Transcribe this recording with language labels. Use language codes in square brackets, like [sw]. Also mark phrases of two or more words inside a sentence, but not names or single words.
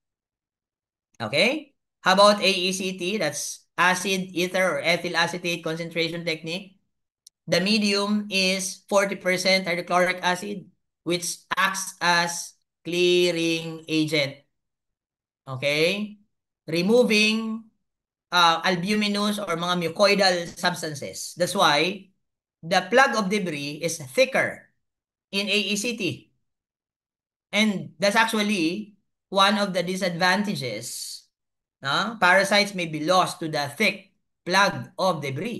[en] Okay? How about AECT? That's acid, ether, or ethyl acetate concentration technique. The medium is 40% hydrochloric acid, which acts as clearing agent. Okay? Removing albuminous or mga mucoidal substances. That's why the plug of debris is thicker in AECT. And that's actually one of the disadvantages. Parasites may be lost to the thick plug of debris.